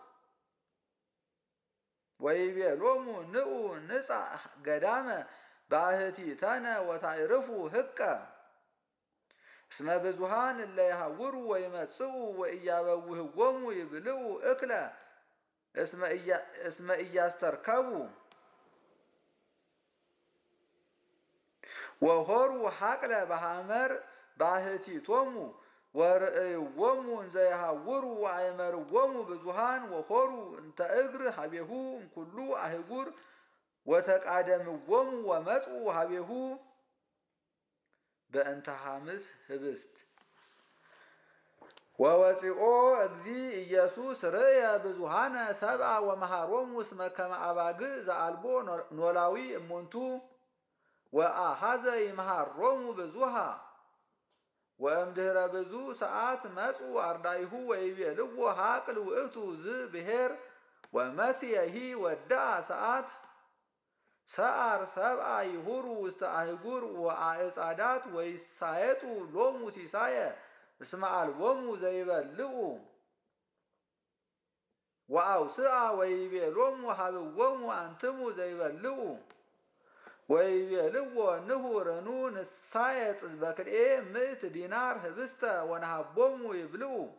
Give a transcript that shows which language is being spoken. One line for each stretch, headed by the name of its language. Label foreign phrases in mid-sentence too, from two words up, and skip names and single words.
Geez: ወይቤሎሙ ንዑ ንጻሕ ገዳመ ባሕቲተነ ወታዕርፉ ህቀ እስመ ብዙሃን እለ ይሃውሩ ወይመጽኡ ወኢያበውህዎሙ ይብልዑ እክለ እስመ ኢያስተርከቡ ወሆሩ ሐቅለ በሐመር ባህቲቶሙ ወርእይዎሙ እንዘ ይሐውሩ ወአእመርዎሙ ብዙሃን ወሆሩ እንተ እግር ሀቤሁ እምኩሉ አህጉር ወተቃደምዎሙ ወመጽኡ ሀቤሁ በእንተ ሐምስ ህብስት ወወፂኦ እግዚ ኢየሱስ ርእየ ብዙሃነ ሰብአ ወመሃሮሙ እስመ ከመ አባግዕ ዘአልቦ ኖላዊ እሙንቱ ወአሐዘ ይምሃሮሙ ብዙሃ ወእምድኅረ ብዙ ሰዓት መጽኡ አርዳኢሁ ወይቤልዎ ሐቅል ውእቱ ዝብሔር ወመሲየሂ ወዳአ ሰዓት ሰዓር ሰብአ ይሁሩ ውስተ አህጉር ወአዕጻዳት ወይሳየጡ ሎሙ ሲሳየ እስመ አልቦሙ ዘይበልዑ ወአውስአ ወይቤሎሙ ሀብዎሙ አንትሙ ዘይበልዑ ወይቤልዎ ንሁርኑ ንሳየጥ በክልኤ ምእት ዲናር ህብስተ ወነሃቦሙ ይብልዑ